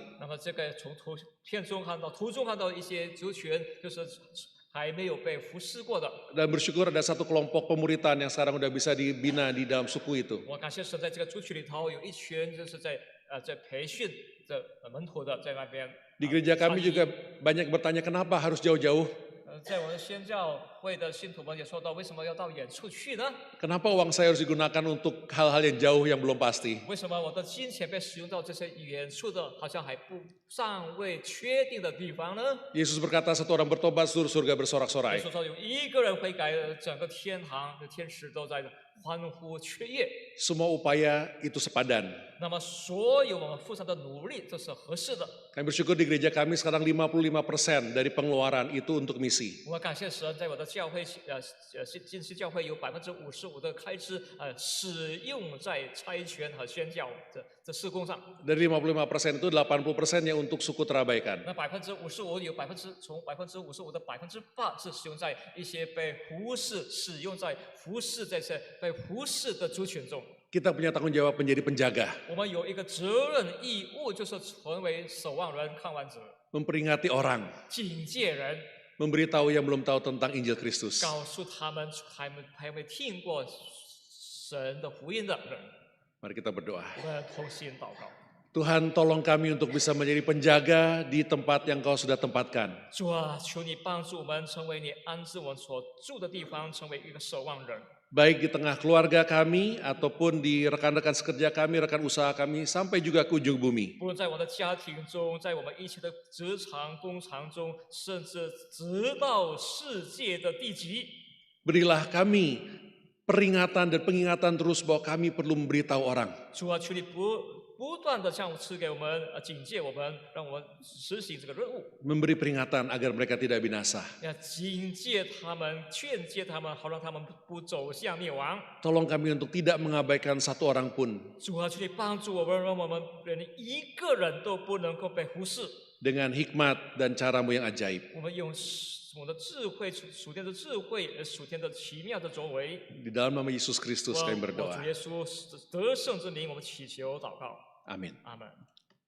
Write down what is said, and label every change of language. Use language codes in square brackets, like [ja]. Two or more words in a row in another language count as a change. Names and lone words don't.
[zh] 那么这个从图中看到一些族群，就是还没有被服侍过的。 [id] Dan bersyukur ada satu kelompok pemuritan yang sekarang udah bisa dibina di dalam suku itu. [zh] 我感谢神，在这个族群里头有一群就是在培训的门徒的在那边。 [id] Di gereja kami juga banyak bertanya kenapa harus jauh-jauh. [zh] 在我的宣教会的信徒们也说到，为什么要到远处去呢？ [id] Kenapa uang saya harus digunakan untuk hal-hal yang jauh yang belum pasti? [zh] 为什么我的金钱被使用到这些远处的，好像尚未确定的地方呢？ [id] Yesus berkata satu orang bertobat seluruh surga [zh] 耶 [id] bersorak-sorai. [zh] 稣说，有一个人悔改，整个天堂的天使都在欢呼雀跃。 [id] Semua upaya itu sepadan. [zh] 那么，所有我们付上的努力都是合适的。 [id] Kami bersyukur di gereja kami sekarang 55% dari pengeluaran itu untuk misi. [zh] 我感谢神，在我的教会，近期教会有55%的开支，使用在差遣和宣教这事工上。 [id] Dari 55% itu 80%-nya untuk suku terabaikan. [zh] 那55%有从55%的8%是使用在一些被忽视、使用在服侍这些被忽视的族群中。 [id] Kita punya tanggung jawab menjadi penjaga, [zh] 我们有一个责任义务，就是成为守望人、看望者、 [id] memperingati orang, [zh] 警戒人， [id] memberitahu yang belum tahu tentang Injil Kristus. [zh] 告诉他们还没听过神的福音的人。 [id] Mari kita berdoa. [zh] 我们同心祷告。 [id] Tuhan, tolong kami untuk bisa menjadi penjaga di tempat yang Kau sudah tempatkan. [zh] 主啊，求你帮助我们成为你安置我们所住的地方，成为一个守望人。 [id] Baik di tengah keluarga kami ataupun di rekan-rekan sekerja kami, rekan usaha kami, sampai juga ke ujung bumi. [zh] 无论在我的家庭中，在我们一切的职场、工厂中，甚至直到世界的地极， [id] Berilah kami peringatan dan pengingatan terus bahwa kami perlu memberitahu orang. [zh] 主啊，求你不断的向赐给我们警戒我们，让我们实行这个任务， [id] Memberi peringatan agar mereka tidak binasa. [zh] 要警戒他们、劝诫他们，好让他们不走向灭亡。 [id] Tolong kami untuk tidak mengabaikan satu orang pun. [zh] 主啊，求你帮助我们，让我们连一个人都不能够被忽视。 [id] dengan hikmat dan caramu yang ajaib. [zh] 我们用我们的智慧，属天的智慧，属天的奇妙的作为。 [id] Di dalam nama Yesus Kristus kami [zh] 我 [id] berdoa. [zh] 主耶稣得胜之名，我们祈求祷告， [id] Amin. [zh] 阿门。